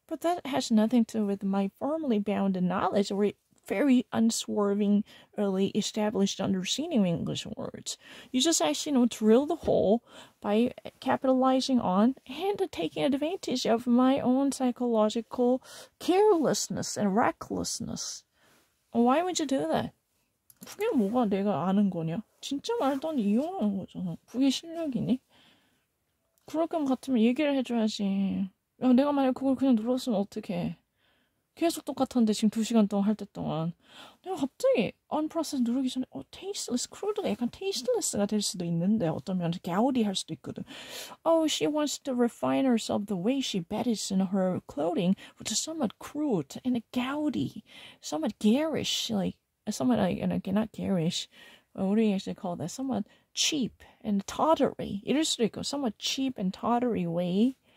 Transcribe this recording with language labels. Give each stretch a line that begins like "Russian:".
English: But that has nothing to do with my firmly bounded knowledge or very unswerving, early established understanding of English words. You just actually, drill the hole by capitalizing on and taking advantage of my own psychological carelessness and recklessness. Why would you do that?
Korean: 그게 뭐가 내가 아는 거냐? 진짜 말도 이용하는 거잖아. 그게 실력이니? 그럴 것 같으면 얘기를 해줘야지. 야, 내가 만약 그걸 그냥 눌렀으면 어떡해. 계속 똑같은데 지금 2시간 동안 할 때 동안 내가 갑자기 unprocess 누르기 전에 tasteless, crude가 약간 tasteless가 될 수도 있는데 어떤 면에서 gaudy 할 수도 있거든.
English: Oh, she wants to refine herself the way she bedded in her clothing, which is somewhat crude and gaudy, somewhat garish, somewhat not garish. What do you actually call that? Somewhat cheap and tawdry. 이럴 수도 있고, somewhat cheap and tawdry way.